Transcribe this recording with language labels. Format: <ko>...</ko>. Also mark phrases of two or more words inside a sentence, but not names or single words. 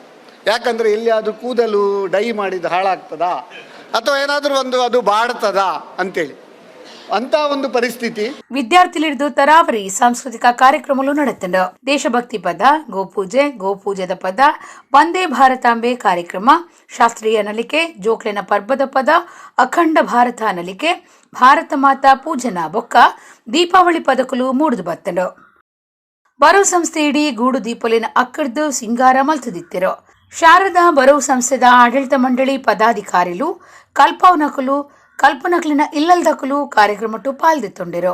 <kn>ಯಾಕಂದರೆ ಎಲ್ಲಿಯಾದರೂ ಕೂದಲು ಡೈ ಮಾಡಿದ್ದು ಹಾಳಾಗ್ತದಾ ಅಥವಾ ಏನಾದರೂ ಅದು ಬಾಡ್ತದಾ ಅಂತೇಳಿ ಅಂತ ಒಂದು ಪರಿಸ್ಥಿತಿ.</kn> <tcy>ವಿದ್ಯಾರ್ಥಿಲಿಡ್ದು ತರಾವರಿ ಸಾಂಸ್ಕೃತಿಕ ಕಾರ್ಯಕ್ರಮಗಳು ನಡೆತಂಡ ದೇಶಭಕ್ತಿ ಪದ, ಗೋಪೂಜೆದ ಪದ, ವಂದೇ ಭಾರತಾಂಬೆ ಕಾರ್ಯಕ್ರಮ, ಶಾಸ್ತ್ರೀಯ ನಲಿಕೆ, ಜೋಕ್ಲೆನ ಪರ್ಬದ ಪದ, ಅಖಂಡ ಭಾರತ ನಲಿಕೆ, ಭಾರತ ಮಾತಾ ಪೂಜನಾ ಬೊಕ್ಕ ದೀಪಾವಳಿ ಪದಕಲು ಮೂಡಿದು ಬತ್ತಂಡು. ಬರೋ ಸಂಸ್ಥೆ ಇಡೀ ಗೂಡು ದೀಪಲಿನ ಅಕ್ಕಡ್ದು ಸಿಂಗಾರ ಮಲ್ತದಿತ್ತಿರೋ. ಶಾರದಾ ಬರೋ ಸಂಸ್ಥೆದ ಆಡಳಿತ ಮಂಡಳಿ ಪದಾಧಿಕಾರಿಲು ಕಲ್ಪನಕಲಿನ ಇಲ್ಲಲ್ದಕಲು ಕಾರ್ಯಕ್ರಮಟ್ಟು ಪಾಲ್ದಿತ್ತೊಂಡಿರೋ.</tcy>